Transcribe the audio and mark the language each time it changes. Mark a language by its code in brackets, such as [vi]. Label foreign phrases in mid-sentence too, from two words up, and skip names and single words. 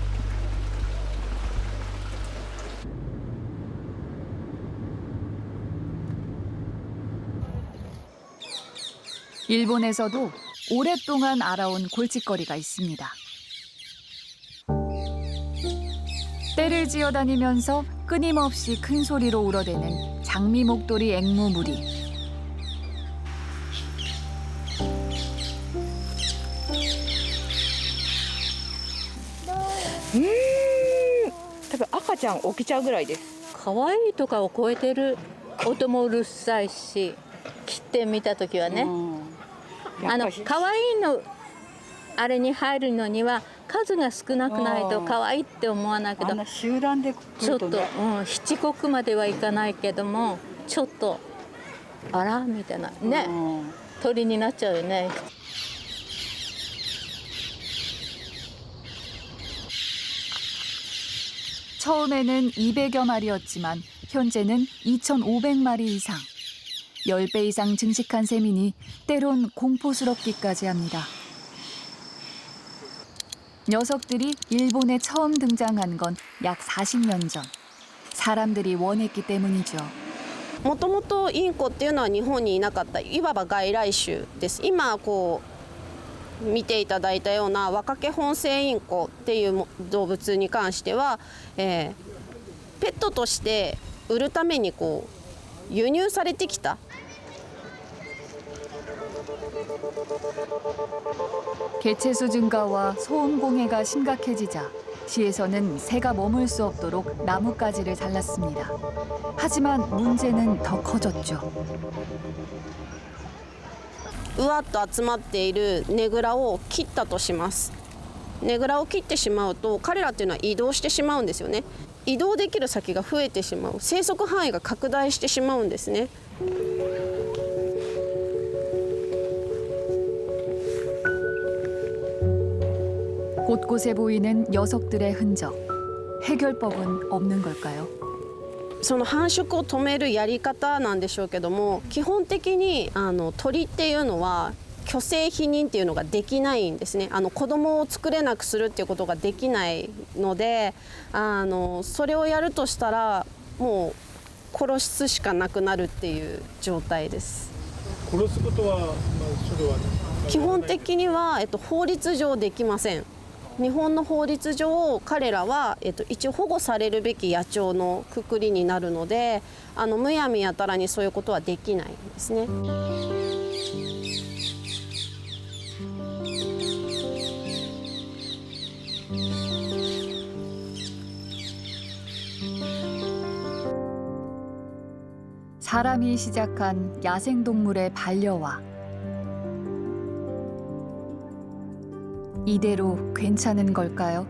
[ko] 일본에서도 오랫동안 알아온 골칫거리가 있습니다. 떼를 지어다니면서 끊임없이 큰 소리로 울어대는 장미 목도리 앵무 무리. [ja] 多分赤ちゃん起きちゃうぐらいです。可愛いとかを超えてる音もうるさいし、切ってみた時はね、可愛いのあれに入るのには数が少なくないと可愛いって思わないけど、集団でちょっと七国まではいかないけども、ちょっとあらみたいなね、鳥になっちゃうよね。 [ko] 처음에는 200여 마리였지만 현재는 2,500마리 이상. 10배 이상 증식한 셈이니 때론 공포스럽기까지 합니다. 녀석들이 일본에 처음 등장한 건 약 40년 전. 사람들이 원했기 때문이죠. [ja] もともとインコっていうのは日本にいなかったいわば外来種です。今見ていただいたようなワカケホンセイインコっていう動物に関しては、ペットとして売るために輸入されてきた。 [ko] 개체수 증가와 소음 공해가 심각해지자 시에서는 새가 머물 수 없도록 나뭇가지를 잘랐습니다. 하지만 문제는 더 커졌죠. [ja] うわっと集まっているねぐらを切ったとします。ねぐらを切ってしまうと彼らっていうのは移動してしまうんですよね。移動できる先が増えてしまう。生息範囲が拡大してしまうんですね。 [ko] 곳곳에 보이는 녀석들의 흔적. 해결법은 없는 걸까요? [ja] その繁殖を止めるやり方なんでしょうけども、基本的に鳥っていうのは去勢避妊っていうのができないんですね。子供を作れなくするっていうことができないので、それをやるとしたらもう殺すしかなくなるっていう状態です。殺すことは、それは基本的には、法律上できません。日本の法律上彼らは、一応保護されるべき野鳥のくくりになるので、むやみやたらにそういうことはできないんですね。 [ko] 사람이 시작한 야생동물의 반려와 이대로 괜찮은 걸까요?